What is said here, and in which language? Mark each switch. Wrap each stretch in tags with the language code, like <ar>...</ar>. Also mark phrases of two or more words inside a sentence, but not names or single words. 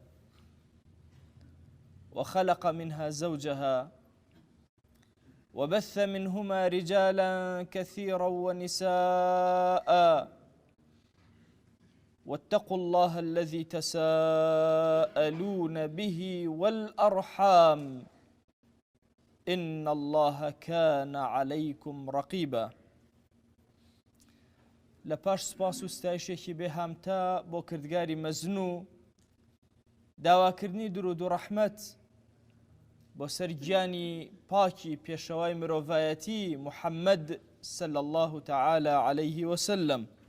<ar>وخلق منها زوجها وبث منهما رجالا كثيرا ونساء واتقوا الله الذي تساءلون به والأرحام إن الله كان عليكم رقيبا.</ar> <ckb>لپاش سپاس و ستایشێکی بێهامتا بۆ کردگاری مەزنوو داواکردنی درود و ڕەحمەت بۆ سەر گیانی پاکی پێشەوای مرۆڤایەتی محەممەد</ckb> <ar>صلی الله تعالی عليه وسلم.</ar>